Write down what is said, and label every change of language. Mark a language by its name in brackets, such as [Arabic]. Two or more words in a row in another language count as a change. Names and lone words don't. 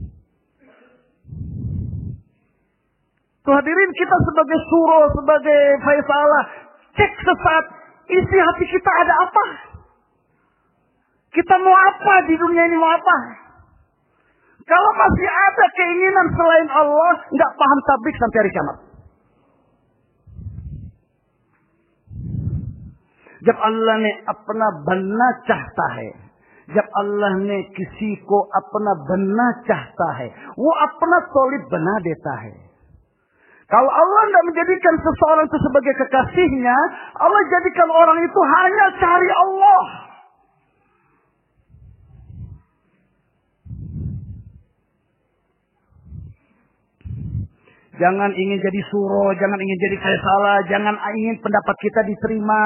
[Indonesian] Tuh hadirin, kita sebagai Suro, sebagai Faisalah, cek sesaat isi hati kita ada apa. Kita mau apa di dunia ini, mau apa? Kalau masih ada keinginan selain Allah, nggak paham tabligh sampai hari kiamat. [Hindi] जब अल्लाह ने अपना बनना चाहता है, जब अल्लाह ने किसी को अपना बनना चाहता है, वो अपना solid बना देता है. [Indonesian] Kalau Allah tidak menjadikan seseorang itu sebagai kekasihnya, Allah jadikan orang itu hanya cari Allah. Jangan ingin jadi Suro, jangan ingin jadi Faisalah, jangan ingin pendapat kita diterima.